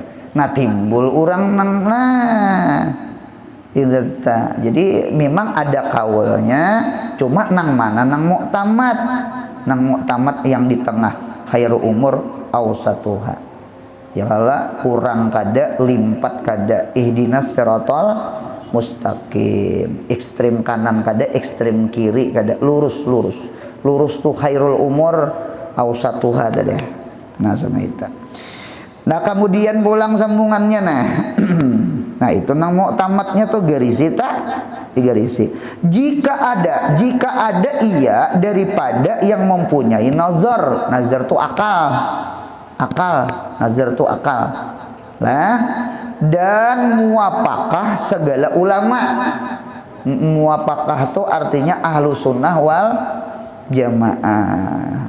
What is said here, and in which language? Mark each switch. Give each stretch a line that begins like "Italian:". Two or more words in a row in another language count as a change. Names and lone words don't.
Banjar: Nah, timbul orang nang jadi memang ada kaulnya, cuma nang mana nang mu'tamad yang di tengah
Arabic: خير الأمور أوسطها.
Banjar: Ya Allah kurang kada limpat kada
Arabic: اهدنا الصراط المستقيم,
Banjar: ekstrem kanan kada ekstrem kiri kada lurus tuh
Arabic: خير الأمور أوسطها
Banjar: tadi. Nah, sama itu. Nah, kemudian pulang sambungannya nah itu nang mu'tamadnya tuh garisi tak digarisi. Jika ada iya daripada yang mempunyai nazar tuh akal, nazar tuh akal. Nah, dan muwafaqah segala ulama. Muwafaqah tuh artinya
Arabic: أهل السنة والجماعة.